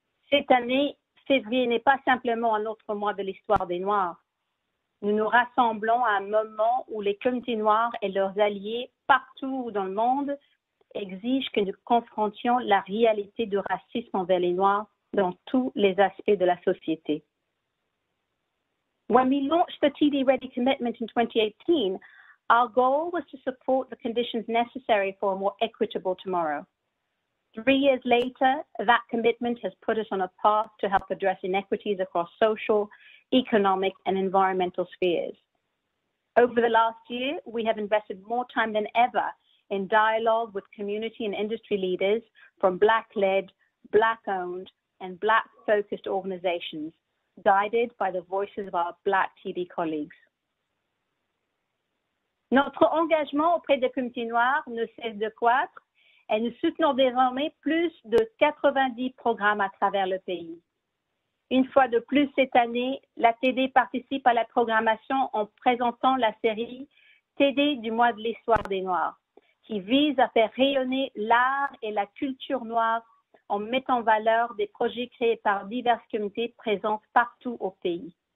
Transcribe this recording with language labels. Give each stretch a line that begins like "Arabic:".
French: Cette année, février n'est pas simplement un autre mois de l'histoire des Noirs. Nous nous rassemblons à un moment où les communautés noires et leurs alliés partout dans le monde exigent que nous confrontions la réalité du racisme envers les Noirs dans tous les aspects de la société.
English: When we launched the TD Ready commitment in 2018, our goal was to support the conditions necessary for a more equitable tomorrow. 3 years later, that commitment has put us on a path to help address inequities across social, economic, and environmental spheres. Over the last year, we have invested more time than ever in dialogue with community and industry leaders from Black-led, Black-owned, and Black-focused organizations, guided by the voices of our Black TD colleagues.
French: Notre engagement auprès des communautés noires ne cesse de croître et nous soutenons désormais plus de 90 programmes à travers le pays. Une fois de plus cette année, la TD participe à la programmation en présentant la série TD du mois de l'histoire des Noirs, qui vise à faire rayonner l'art et la culture noire en mettant en valeur des projets créés par diverses communautés présentes partout au pays.